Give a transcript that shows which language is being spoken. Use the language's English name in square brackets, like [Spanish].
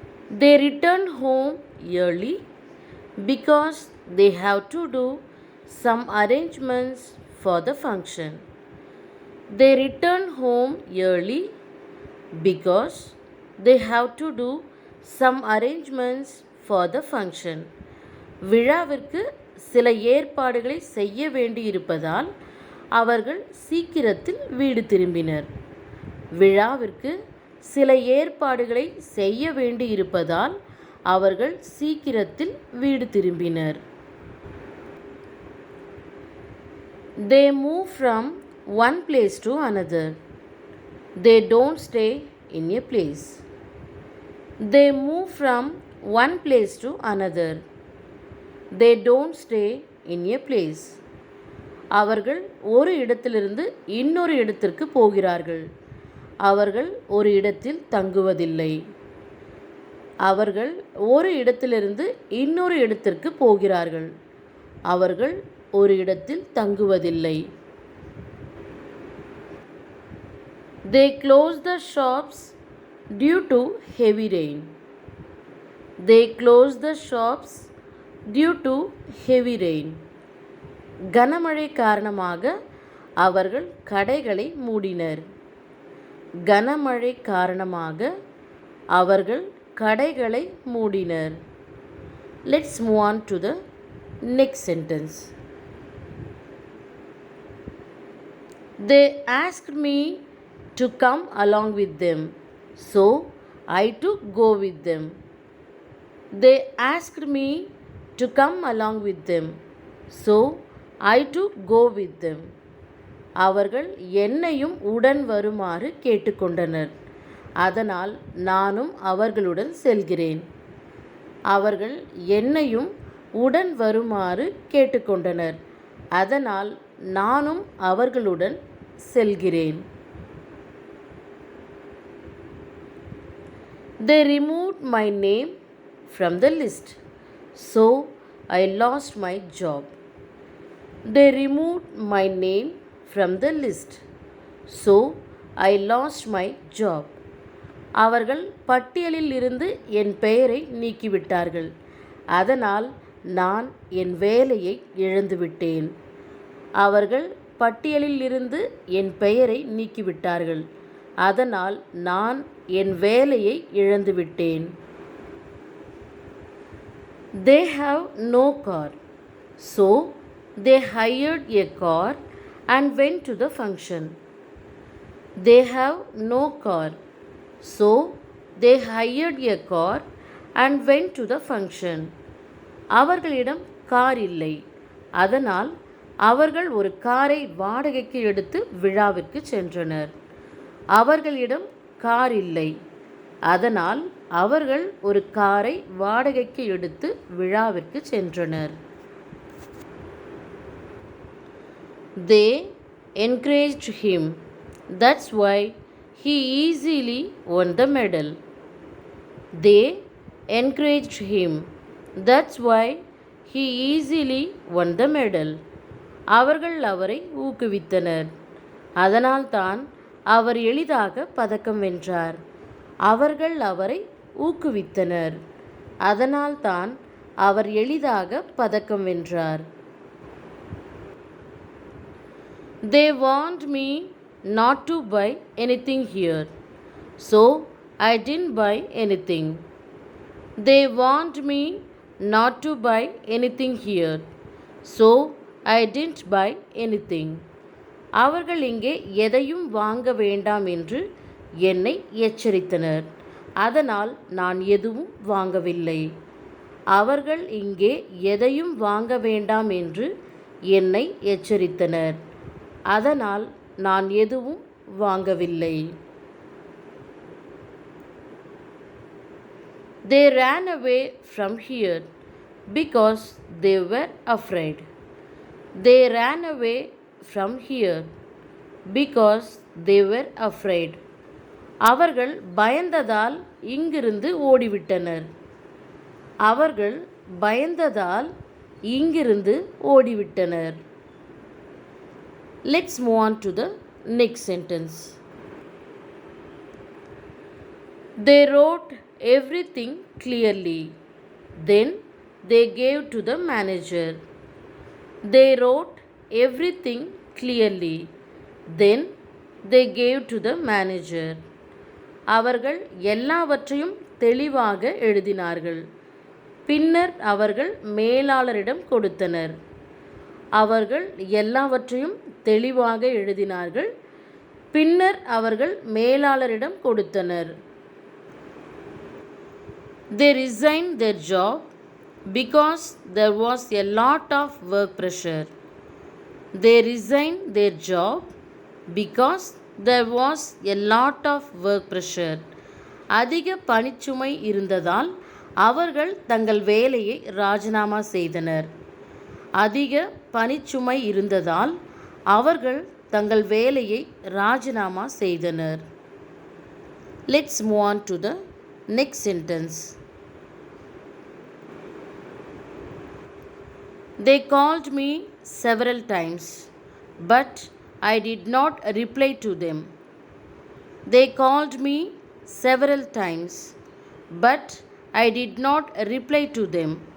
[English] They return home early because they have to do some arrangements for the function. They return home early because they have to do some arrangements for the function. [Tamil] விழாவிற்கு சில ஏற்பாடுகளை செய்ய வேண்டியிருப்பதால் அவர்கள் சீக்கிரத்தில் வீடு திரும்பினர். விழாவிற்கு சில ஏற்பாடுகளை செய்ய வேண்டியிருப்பதால் அவர்கள் சீக்கிரத்தில் வீடு திரும்பினர். [English] They move from one place to another. They don't stay in a place. They move from one place to another. They don't stay in a place. [Tamil] அவர்கள் ஒரு இடத்திலிருந்து இன்னொரு இடத்திற்கு போகிறார்கள். அவர்கள் ஒரு இடத்தில் தங்குவதில்லை. அவர்கள் ஒரு இடத்திலிருந்து இன்னொரு இடத்திற்கு போகிறார்கள். அவர்கள் ஒரு இடத்தில் தங்குவதில்லை. [English] They close the shops due to heavy rain. They close the shops due to heavy rain. [Tamil] கனமழை காரணமாக அவர்கள் கடைகளை மூடினர். கனமழை காரணமாக அவர்கள் கடைகளை மூடினர். [English] Let's move on to the next sentence. They asked me to come along with them, so I to go with them. They asked me to come along with them, so I to go with them. [Tamil] அவர்கள் என்னையும் உடன் வருமாறு கேட்டுக்கொண்டனர். அதனால் நானும் அவர்களுடன் செல்கிறேன். அவர்கள் என்னையும் உடன் வருமாறு கேட்டுக்கொண்டனர். அதனால் நானும் அவர்களுடன் செல்கிறேன். [English] They removed my name from the list, so I lost my job. They removed my name from the list, so I lost my job. [Tamil] அவர்கள் பட்டியலில் இருந்து என் பெயரை நீக்கிவிட்டார்கள். அதனால் நான் என் வேலையை இழந்துவிட்டேன். அவர்கள் பட்டியலில் இருந்து என் பெயரை நீக்கிவிட்டார்கள். அதனால் நான் என் வேலையை இழந்துவிட்டேன். [English] They have no car, so they hired a car and went to the function. They have no car, so they hired a car and went to the function. [Tamil] அவர்களிடம் கார் இல்லை. அதனால் அவர்கள் ஒரு காரை வாடகைக்கு எடுத்து விழாவிற்கு சென்றனர். அவர்களிடம் கார் இல்லை. அதனால் அவர்கள் ஒரு காரை வாடகைக்கு எடுத்து விழாவிற்கு சென்றனர். [English] They encouraged him. That's why he easily won the medal. They encouraged him. That's why he easily won the medal. [Tamil] அவர்கள் அவரை ஊக்குவித்தனர். அதனால்தான் அவர் எளிதாக பதக்கம் வென்றார். அவர்கள் அவரை ஊக்குவித்தனர். அதனால்தான் அவர் எளிதாக பதக்கம் வென்றார். [English] They warned me not to buy anything here, so I didn't buy anything. They warned me not to buy anything here, so I didn't buy anything. [Tamil] அவர்கள் இங்கே எதையும் வாங்க வேண்டாம் என்று என்னை எச்சரித்தனர். அதனால் நான் எதுவும் வாங்கவில்லை. அவர்கள் இங்கே எதையும் வாங்க வேண்டாம் என்று என்னை எச்சரித்தனர். அதனால் நான் எதுவும் வாங்கவில்லை. [English] They ran away from here because they were afraid. They ran away from here because they were afraid. [Tamil] அவர்கள் பயந்ததால் இங்கிருந்து ஓடிவிட்டனர். அவர்கள் பயந்ததால் இங்கிருந்து ஓடிவிட்டனர். [English] Let's move on to the next sentence. They wrote everything clearly. Then they gave to the manager. They wrote everything clearly. Then they gave to the manager. [Tamil] அவர்கள் எல்லாவற்றையும் தெளிவாக எழுதினார்கள். பின்னர் அவர்கள் மேலாளரிடம் கொடுத்தனர். அவர்கள் எல்லாவற்றையும் தெளிவாக எழுதினார்கள். பின்னர் அவர்கள் மேலாளரிடம் கொடுத்தனர். [English] They resigned their job because there was a lot of work pressure. They resigned their job because there was a lot of work pressure. [Tamil] அதிக பணிச்சுமை இருந்ததால் அவர்கள் தங்கள் வேலையை ராஜினாமா செய்தனர். அதிக பணிச்சுமை இருந்ததால் அவர்கள் தங்கள் வேலையை ராஜினாமா செய்தனர். [English] Let's move on to the next sentence. They called me several times, but I did not reply to them. They called me several times, but I did not reply to them.